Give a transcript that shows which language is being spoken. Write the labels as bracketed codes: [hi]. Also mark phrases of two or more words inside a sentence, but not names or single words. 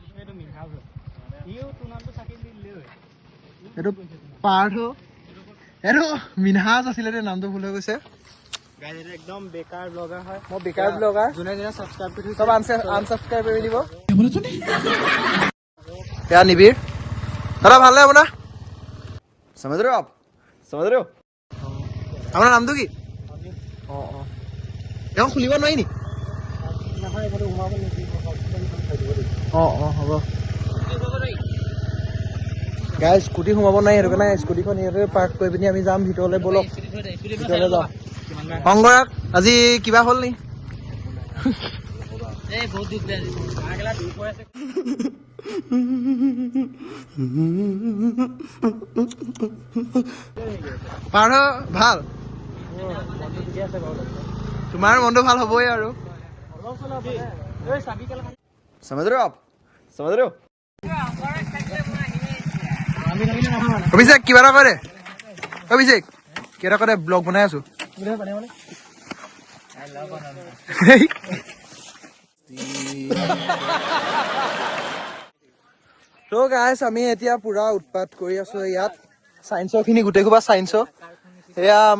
[as] এইটো পাৰ্থ এইটো মিনহাজ আছিলে দেই নামটো ভুল হৈ গৈছে একদম বেকাৰ ব্লগাৰ হয় মই বেকাৰ ব্লগাৰ যোনে যোনে ছাবস্ক্ৰাইব কৰি চব আনছাবস্ক্ৰাইব কৰি দিব এয়া নিবিৰ দাদা ভালনে আপোনাৰ [hi] समझ रहे हो आप समझ रहे हो [as] আপোনাৰ নামটো কি অঁ অঁ এখন খুলিব নোৱাৰি নি অঁ অঁ হ'ব গাই স্কুটি সোমাব নাই সেইটো কাৰণে স্কুটিখন ইয়াতে পাৰ্ক কৰি পিনি আমি যাম ভিতৰলৈ ব'লক ভিতৰলৈ যাওঁ অংগৰাগ আজি কিবা হ'ল নি পাৰ্থ ভাল তোমাৰ মনটো ভাল হ'বই আৰু [hi] समझ रहे हो आप समझ रहे हो [as] অভিষেক কিবা এটা কৰে অভিষেক কিবা এটা কৰে ব্লগ বনাই আছো তো গাইছ আমি এতিয়া পুৰা উৎপাত কৰি আছো ইয়াত চাইন্সৰ খিনি গোটেই সোপা চাইন্সৰ এয়া